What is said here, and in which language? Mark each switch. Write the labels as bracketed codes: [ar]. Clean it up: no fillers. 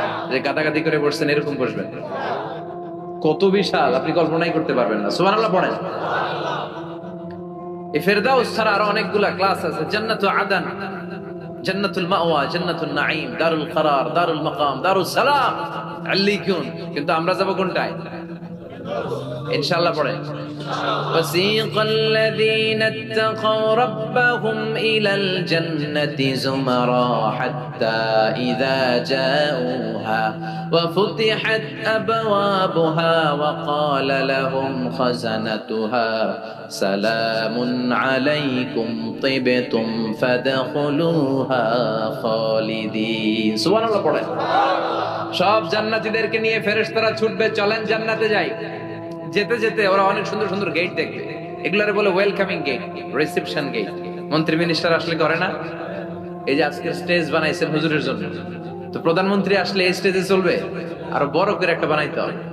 [bn] যে গাদাগাদি করে বসছেন এরকম বসবেন। কত বিশাল আপনি কল্পনাই করতে পারবেন না। সুবহানাল্লাহ পড়েন। এই ফিরদাউস ছাড়া আরো অনেকগুলা ক্লাস আছে। জান্নাতুল আদন, জান্নাতুল মাওয়া, জান্নাতুল নাঈম, দারুল করার, দারুল মাকাম, দারুস সালাম, আল্লিকুন। কিন্তু আমরা যাব কোনটায়? ইনশাআল্লাহ পড়েন। [ar] وسيق الذين اتقوا ربهم إلى الجنة زمرا حتى إذا جاءوها وفتحت أبوابها وقال لهم خزنتها سلام عليكم طبتم فادخلوها خالدين। سبحان الله পড়েন। [bn] সব জান্নাতীদেরকে নিয়ে ফেরেশতারা ছুটবে, চলেন জান্নাতে যাই। যেতে যেতে ওরা অনেক সুন্দর সুন্দর গেট দেখবে। এগুলারে বলে ওয়েলকামিং গেট, রিসেপশন গেট। মন্ত্রী মিনিস্টার আসলে করে না? এই যে আজকে স্টেজ বানাইছেন হুজুরের জন্য, তো প্রধানমন্ত্রী আসলে এই স্টেজে চলবে, আরো বড় করে একটা বানাইতে হবে।